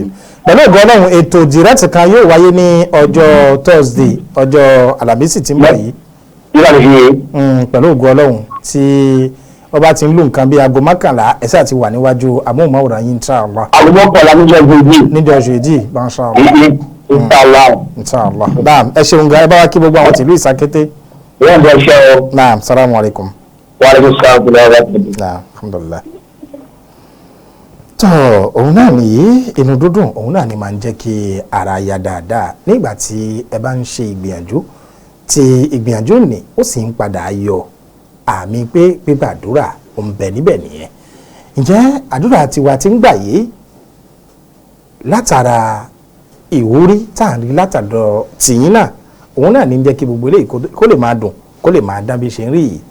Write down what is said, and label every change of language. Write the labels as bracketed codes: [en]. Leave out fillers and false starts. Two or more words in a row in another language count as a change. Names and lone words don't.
[yo] pẹ̀lú ògo Ọlọ́run ètò direct kan yóò wáyé ní ọjọ́ Thursday ọjọ́ Àlàmísì tí ń bọ̀ yìí pẹ̀lú ògo Ọlọ́run tí wọ́n bá ti ń lò nǹkan bí aago mọ́kànlá ẹ̀sẹ̀ àti wà níwájú amóhùnmáwòrán yín inshallah. aago mọ́kànlá níjọ́ ìgbèjì. níjọ́ ìṣèjì inshallah. naam ẹ ṣeun gan ẹ bá wa kí gbogbo àwọn tìlú Ìṣàkété. wọ́n bọ̀ ṣe o. [ar] نعم السلام عليكم. وعليكم السلام ورحمة الله. نعم الحمد لله. [yo] tọ́ òun náà nìyí inú dúdùn òun náà ni máa ń jẹ́ kí ara ya dáadáa nígbà tí ẹ bá ń ṣe ìgbìyànjú tí ìgbìyànjú ní ó sì ń padà yọ àmì pé gbígbàdúrà ò ń bẹ níbẹ̀ nìyẹn. ǹjẹ́ àdúrà tiwa ti ń gbà yìí látara ìwúrí tá à ń rí látàdọ̀ tìyín náà òun náà ní jẹ́ kí gbogbo eléyìí kó lè máa dùn kó lè máa dán bí ṣe ń rí yìí.